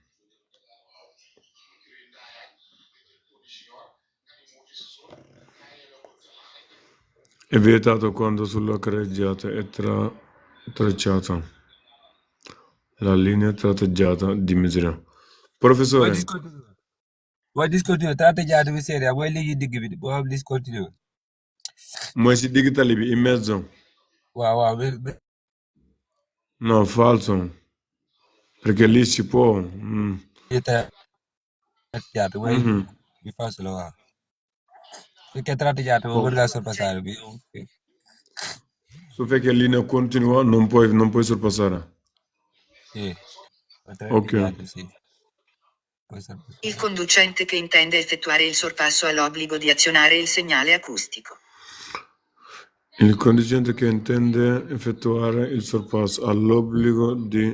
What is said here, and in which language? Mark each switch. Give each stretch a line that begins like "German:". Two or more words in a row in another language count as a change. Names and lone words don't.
Italian: È vietato quando sulla carreggiata è tracciata la linea tratteggiata di mezzeria. Professore,
Wolof: Mooy discontinue tratteggiato bi seria mooy liggéey digg bi boo xam discontinue. mooy si digg tali bi
Italian: in mezzo?
Wolof: waaw
Italian: No, falso. Perché lì si può.
Wolof: tratteggiato mooy bi falso la waaw. Su fekkee tratteggiato moom mën ngaa sorpassare bi.
Italian: Su fekkee linea continua non puoi sorpassare. Sì. Ok. Tratteggiato sì. Il conducente che intende effettuare il sorpasso ha l'obbligo di azionare il segnale acustico. Il conducente che intende effettuare il sorpasso ha l'obbligo di...